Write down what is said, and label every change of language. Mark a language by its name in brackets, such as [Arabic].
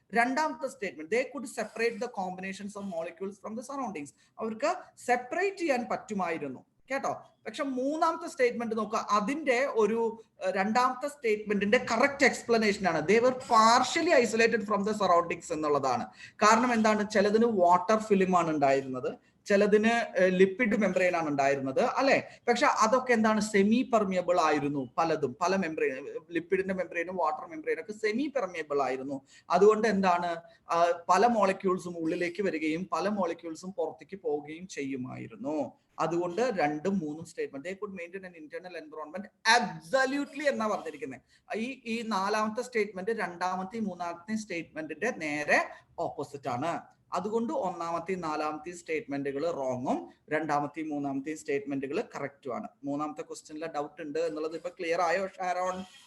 [Malayalam] രണ്ടാമത്തെ statement [English] they could separate the combinations of molecules from the surroundings. [Malayalam] അവർക്ക് separate ചെയ്യാൻ പറ്റുമായിരുന്നു, കേട്ടോ. പക്ഷെ മൂന്നാമത്തെ സ്റ്റേറ്റ്മെന്റ് നോക്കുക, അതിന്റെ ഒരു രണ്ടാമത്തെ സ്റ്റേറ്റ്മെന്റിന്റെ കറക്റ്റ് എക്സ്പ്ലനേഷൻ ആണ് [English] they were partially isolated from the surroundings [Malayalam] എന്നുള്ളതാണ്. കാരണം എന്താണ്? ചിലതിന് വാട്ടർ ഫിലിം ആണ് ഉണ്ടായിരുന്നത്, ചിലതിന് ലിപ്പിഡ് മെംബ്രെയിൻ ആണ് ഉണ്ടായിരുന്നത് അല്ലെ. പക്ഷെ അതൊക്കെ എന്താണ്, സെമി പെർമിയബിൾ ആയിരുന്നു. പലതും പല മെംബ്രെയിൻ, ലിപ്പിഡിന്റെ മെംബ്രെയിനും വാട്ടർ മെംബ്രെയിനും ഒക്കെ സെമി പെർമിയബിൾ ആയിരുന്നു. അതുകൊണ്ട് എന്താണ്, പല മോളിക്യൂൾസും ഉള്ളിലേക്ക് വരികയും പല മോളിക്യൂൾസും പുറത്തേക്ക് പോവുകയും ചെയ്യുമായിരുന്നു. അതുകൊണ്ട് 2ഉം 3ഉം statement, [English] they could maintain an internal environment absolutely [Malayalam] എന്നാ പറഞ്ഞിരിക്കുന്നത്. ഈ 4ാമത്തെ സ്റ്റേറ്റ്മെന്റ് 2ാമത്തെയും 3ാമത്തെയും സ്റ്റേറ്റ്മെന്റിന്റെ നേരെ ഓപ്പോസിറ്റ് ആണ്. അതുകൊണ്ട് 1ാമത്തെയും 4ാമത്തെയും സ്റ്റേറ്റ്മെന്റുകൾ റോങ്ങും 2ാമത്തെയും 3ാമത്തെയും സ്റ്റേറ്റ്മെന്റുകൾ കറക്റ്റും ആണ്. 3ാമത്തെ ക്വസ്റ്റ്യനിലെ ഡൗട്ട് ഉണ്ട് എന്നുള്ളത് ഇപ്പൊ ക്ലിയർ ആയോ ഷാരോൺ?